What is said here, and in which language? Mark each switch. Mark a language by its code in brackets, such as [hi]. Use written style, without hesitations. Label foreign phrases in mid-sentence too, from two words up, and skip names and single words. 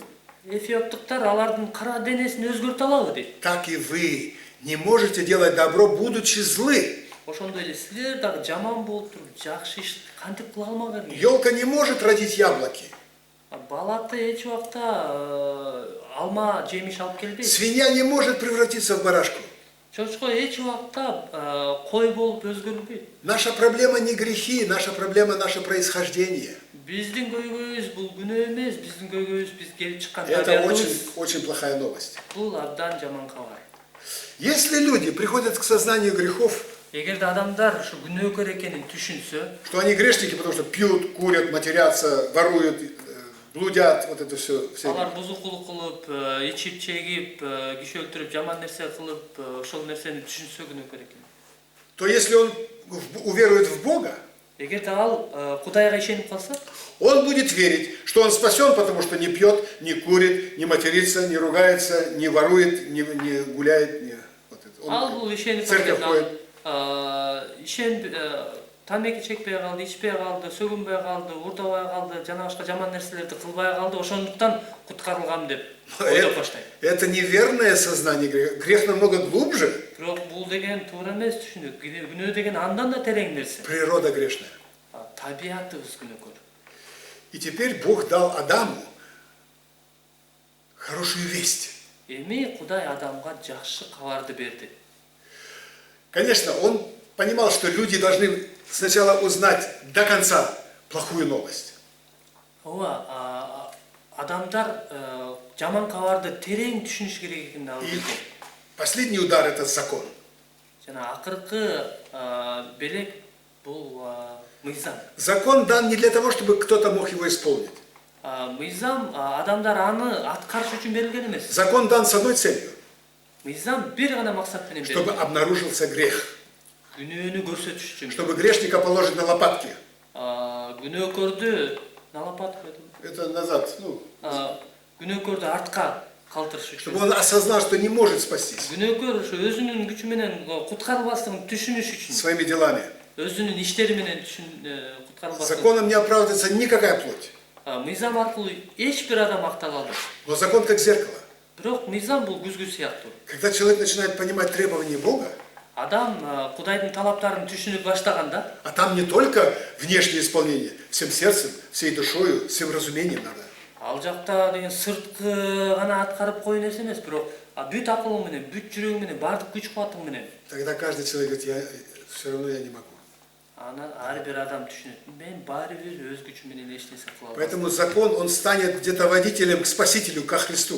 [ky] Эфиоптуктар алардын кара денесин өзгөртө алабы дейт. [ru] Так и вы не можете делать добро, будучи злы. [ky] Ошондой эле силер дагы жаман болуп туруп, жакшы иш кантип кыла алмаган? [ru] Елка не может родить яблоки. [ky] Балаты эч убакта алма жемиш алып келбейт. [ru] Свинья не может превратиться в барашку. [ky] Чочко эч убакта кой болуп өзгөрүлбөйт. [ru] Наша проблема не грехи, наша проблема наше происхождение. [ky] Биздин көйгөйүбүз бул күнөө эмес, биздин көйгөйүбүз биз келип чыккан [ru] Это [ky] табиятыбыз. [ru] очень плохая новость. [ky] Бул абдан жаман кабар. [ru] Если люди приходят к сознанию грехов, [ky] Эгерде адамдар ушу күнөөкөр экенин түшүнсө, [ru] что они грешники, потому что пьют, курят, матерятся, воруют, блудят, вот это все. [ky] алар бузукулук кылып, ичип чегип, киши өлтүрүп, жаман нерсе кылып, ошол нерсени түшүнсө күнөөкөр экен. [ru] То если он уверует в Бога, [ky] Эгерде ал Кудайга ишенип калса, [ru] он будет верить, что он спасен, потому что не пьет, не курит, не матерится, не ругается, не ворует, не гуляет. Не, вот это. [ky] ал бул ишенип [ru] в церковь ходит. [ky] Тамеки чекпей калды, ичпей калды, сөгүнбөй калды, урдабай калды, жана башка жаман нерселерди кылбай калды, ошондуктан куткарылгам деп ойлоп баштайт. [ru] Это неверное сознание греха. Грех намного глубже. [ky] Бирок бул деген туура эмес түшүнүк. Күнөө деген андан да терең нерсе. [ru] Природа грешная. [ky] Табиятыбыз күнөөкөр. [ru] И теперь Бог дал Адаму хорошую весть. [ky] Эми Кудай адамга жакшы кабарды берди. [ru] Конечно, он понимал, что люди должны сначала узнать до конца плохую новость. [ky] Ооба, адамдар жаман кабарды терең түшүнүш керек экенин ал [ru] И [ky] билген. [ru] последний удар – это закон. [ky] Жана акыркы белек бул мыйзам. [ru] Закон дан не для того, чтобы кто-то мог его исполнить. [ky] Мыйзам адамдар аны аткарыш үчүн берилген эмес. [ru] Закон дан с одной целью, [ky] Мыйзам бир гана максат менен [ru] чтобы [ky] берилген. [ru] обнаружился грех, [ky] Күнөөнү көрсөтүш үчүн. [ru] чтобы грешника положить на лопатки. [ky] Күнөөкөрдү налапат койдум. [ru] Это назад, [ky] Күнөөкөрдү артка калтырыш үчүн. [ru] чтобы он осознал, что не может спастись [ky] Күнөөкөр ошо өзүнүн күчү менен куткарылбаслыгын түшүнүш үчүн, [ru] своими делами. [ky] өзүнүн иштери менен куткарылбаслыгын. [ru] Законом не оправдывается никакая плоть. [ky] Мыйзам аркылуу эч бир адам актала албайт. [ru] Но закон как зеркало. [ky] Бирок мыйзам бул күзгү сыяктуу. [ru] Когда человек начинает понимать требования Бога, [ky] Адам Кудайдын талаптарын түшүнүп баштаганда, [ru] а там не только внешнее исполнение, всем сердцем, всей душою, всем разумением надо. [ky] ал жакта деген сырткы гана аткарып кой нерсе эмес, бирок бүт акылың менен, бүт жүрөгүң менен, бардык күч кубатың менен. [ru] Тогда каждый человек говорит, все равно я не могу. [ky] Анан ар бир адам түшүнөт. Мен баары бир өз күчүм менен эч нерсе кыла албайм. [ru] Поэтому закон, он станет где-то водителем к Спасителю, ко Христу.